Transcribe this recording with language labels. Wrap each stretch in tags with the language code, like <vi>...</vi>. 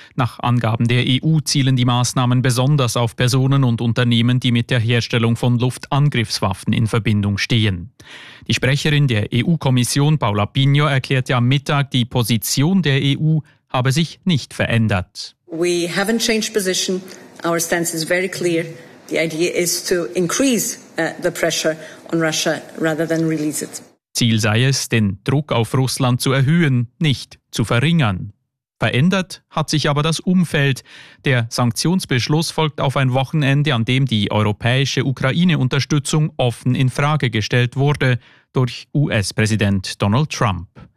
<de>Nach Angaben der EU zielen die Maßnahmen besonders auf Personen und Unternehmen, die mit der Herstellung von Luftangriffswaffen in Verbindung stehen. Die Sprecherin der EU-Kommission, Paula Pino, erklärte am Mittag, die Position der EU habe sich nicht verändert.</de> <en>We haven't changed position. Our stance is very clear. The idea is to increase the pressure on Russia rather than release it.</en> <de>Ziel sei es, den Druck auf Russland zu erhöhen, nicht zu verringern. Verändert hat sich aber das Umfeld. Der Sanktionsbeschluss folgt auf ein Wochenende, an dem die europäische Ukraine-Unterstützung offen in Frage gestellt wurde durch US-Präsident Donald Trump.</de>